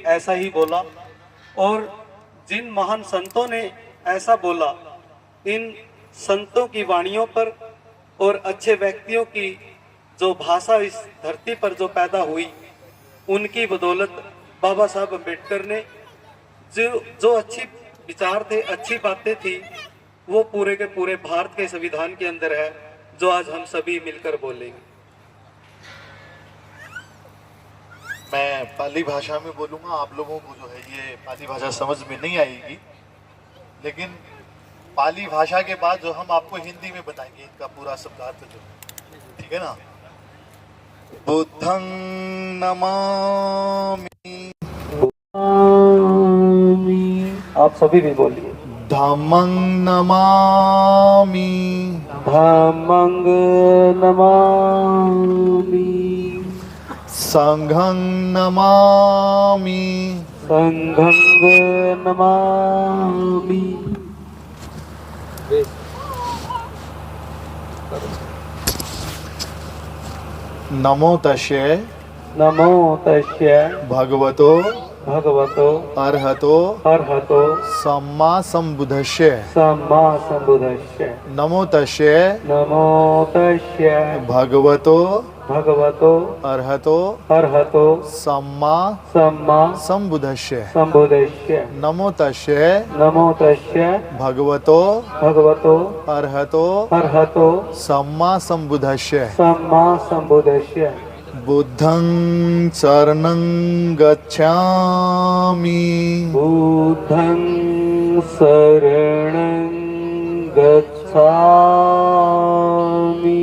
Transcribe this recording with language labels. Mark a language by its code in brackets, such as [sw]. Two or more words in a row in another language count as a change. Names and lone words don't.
[hi] ऐसा ही बोला, और जिन महान संतों ने ऐसा बोला, इन संतों की वाणियों पर और अच्छे व्यक्तियों की जो भाषा इस धरती पर जो पैदा हुई, उनकी बदौलत बाबा साहब अम्बेडकर ने जो अच्छी विचार थे, अच्छी बातें थी, वो पूरे के पूरे भारत के संविधान के अंदर है, जो आज हम सभी मिलकर बोलेंगे। मैं पाली भाषा में बोलूँगा। आप लोगों को जो है ये पाली भाषा समझ में नहीं आएगी, लेकिन पाली भाषा के बाद जो हम आपको हिंदी में बताएंगे इनका पूरा शब्दार्थ जो है, ठीक है ना। [pi] बुद्धं नमामि, [hi] आप सभी भी बोलिए। [pi] धम्मं नमामि, धम्मं नमामि, संघं नमामि, संघं नमामि। नमो तस्यै नमो तस्यै भगवतो भगवतो अर्हतो अर्हतो सम्मा सम्बुद्धस्य। सम्मा सम्बुद्धस्य। नमो तस्यै नमो तस्यै भगवतो भगवतो अर्हतो अर्हतो सम्मा सम्मा सम्बुद्धस्य। सम्बुद्धस्य। नमो तस्यै नमो तस्यै भगवतो भगवतो अर्हतो अर्हतो सम्मा सम्बुद्धस्य। सम्मा सम्बुद्धस्य। बुद्धं शरणं गच्छामि, बुद्धं शरणं गच्छामि,